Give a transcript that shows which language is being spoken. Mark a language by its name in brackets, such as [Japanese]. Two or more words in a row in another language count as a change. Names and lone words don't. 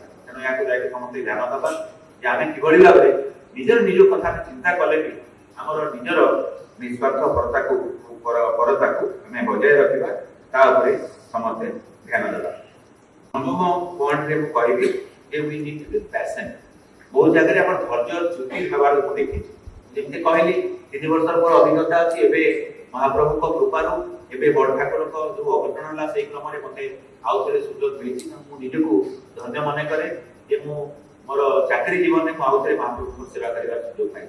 [Odia] ତେଣୁ ଏହାକୁ ଯାଇକି ସମସ୍ତେ ଧ୍ୟାନ ଦେବା ଯେ ଆମେ କିଭଳି ଭାବରେ ନିଜ କଥା ଚିନ୍ତା କଲେ ବି ଆମର ନିଜର ନିସ୍ୱାର୍ଥପରତାକୁ ଆମେ ବଜାୟ ରଖିବା, ତା ଉପରେ ସମସ୍ତେ ଧ୍ୟାନ ଦେବା। ନବମ ପଏଣ୍ଟରେ ମୁଁ କହିବି ଯେ [English] we need to be patient। [Odia] ବହୁତ ଜାଗାରେ ଆପଣ ଧୈର୍ଯ୍ୟଚ୍ୟୁତି ହେବାର ମୁଁ ଦେଖିଛି। ଯେମିତି କହିଲି 3 ବର୍ଷର ମୋର ଅଭିଜ୍ଞତା ଅଛି। ଏବେ ମହାପ୍ରଭୁଙ୍କ କୃପାରୁ ଏବେ ବଡ଼ ଠାକୁରଙ୍କ ଯୋଉ ଅଘଟଣ ହେଲା ସେଇ କ୍ରମରେ ମତେ ଆଉ ଥରେ ସୁଯୋଗ ମିଳିଛି। ମୁଁ ନିଜକୁ ଧନ୍ୟ ମନେ କରେ ଯେ ମୁଁ ମୋର ଚାକିରି ଜୀବନରେ ମୁଁ ଆଉ ଥରେ ମହାପ୍ରଭୁଙ୍କ ସେବା କରିବାର ସୁଯୋଗ ପାଇଛି।